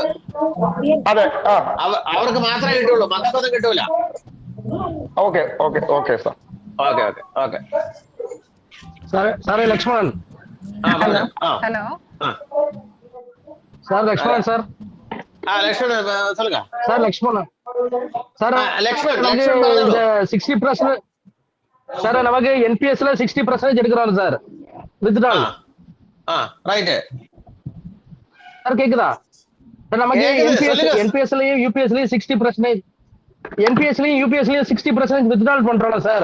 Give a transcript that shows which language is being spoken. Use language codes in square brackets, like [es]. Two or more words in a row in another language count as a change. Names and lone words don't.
[ml] അതെ, അവർക്ക് മാത്രമേ കിട്ടുള്ളൂ, മക്കൾക്കൊന്നും കിട്ടൂല. ഓക്കെ സാർ. ഓക്കെ. സാറേ ലക്ഷ്മണൻ. ഹലോ സാർ ലക്ഷ്മണൻ സാർ. [ta] ലക്ഷ്മണൻ சொல்லுங்க சார் லக்ஷ்மணன் சார். லக்ஷ்மணன் 60% சார் நமக்கு NPS-ல 60% எடுக்கிறாங்க சார் வித்ட்ரால். ரைட் சார் கேக்குதா சார்? நமக்கு NPS-லயும் UPS-லயும் 60%, NPS-லயும் UPS-லயும் 60% வித்ட்ரால் பண்றோம் சார்.